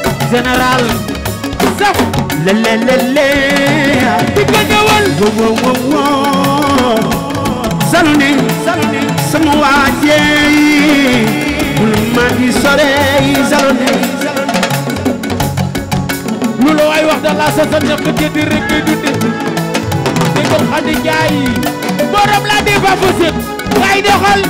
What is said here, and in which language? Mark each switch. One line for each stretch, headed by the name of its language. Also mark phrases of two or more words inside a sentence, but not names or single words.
Wolof: Général. Saf. Le, le, le, le. Di ko ñëwal. Wo, wo, wo, wo. Zalone, sama waa jeey, bul ma di sore, Zalone. Lu la waay wax da la sa sa ñàkk jënd rek ngay dunde. Dégg nga Khady Ndiaye, borom la di ba fu sit, ngay doxal.